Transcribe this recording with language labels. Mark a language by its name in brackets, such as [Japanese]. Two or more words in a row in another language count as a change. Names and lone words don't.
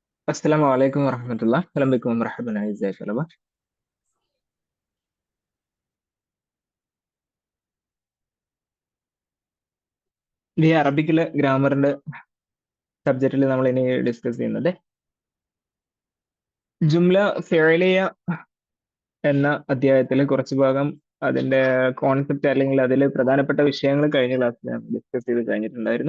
[Arabic] السلام عليكم ورحمة الله. أهلا بكم ومرحبا أعزائي الطلبة. [Malayalam] ഈ അറബിക്കിലെ ഗ്രാമറിന്റെ സബ്ജക്റ്റിൽ നമ്മൾ ഇനി ഡിസ്കസ് ചെയ്യുന്നത് [Arabic] جملة فعلية [Malayalam] എന്ന അധ്യായത്തിൽ കുറച്ച് ഭാഗം അതിന്റെ കോൺസെപ്റ്റ് അല്ലെങ്കിൽ അതിൽ പ്രധാനപ്പെട്ട വിഷയങ്ങൾ കഴിഞ്ഞ ക്ലാസ്സിൽ ഡിസ്കസ് ചെയ്ത് കഴിഞ്ഞിട്ടുണ്ടായിരുന്നു.